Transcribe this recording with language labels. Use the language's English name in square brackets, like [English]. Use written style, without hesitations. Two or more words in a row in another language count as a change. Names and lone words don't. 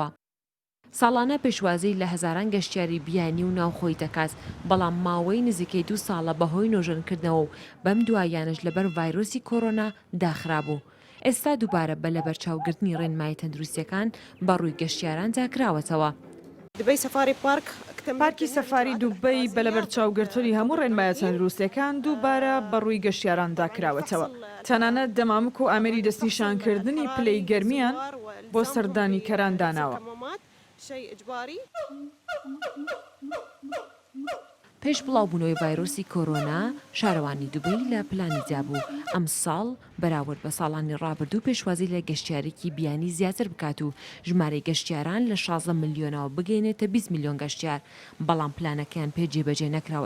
[Central Kurdish] ساڵانە پێشوازی لە هەزاران گەشتیاری بیانی و ناوخۆی دەکات، بەڵام ماوەی نزیکەی 2 ساڵە بەهۆی نۆژەنکردنەوە و بەم دوایانش لەبەر ڤایرۆسی کۆرۆنا داخرابوو. ئێستا دووبارە بە لەبەرچاوگرتنی ڕێنمای تەندروستیەکان بەڕووی گەشتیاران داکراوەتەوە. [Arabic] دبي سفاري بارك [Central Kurdish] پارکی سەفاری دووبەی بە لەبەرچاوگرتنی هەموو ڕێنمایە تەندروستیەکان دووبارە بەڕووی گەشتیاران داکراوەتەوە. تەنانەت دەمامک و ئامێری دەستنیشانکردنی پلەی گەرمیان بۆ سەردانی کەران داناوە. پێش بڵاوبوونەوەی ڤایرۆسی کۆرۆنا شارەوانی دووبەی لە پلانیدا بوو ئەم ساڵ بەراورد بە ساڵانی ڕابردوو پێشوازی لە گەشتیارێکی بیانی زیاتر بکات و ژمارەی گەشتیاران لە 16 ملیۆنەوە بگەینێتە 20 ملیۆن گەشتیار، بەڵام پلانەکەیان پێ جێبەجێ نەکراوە.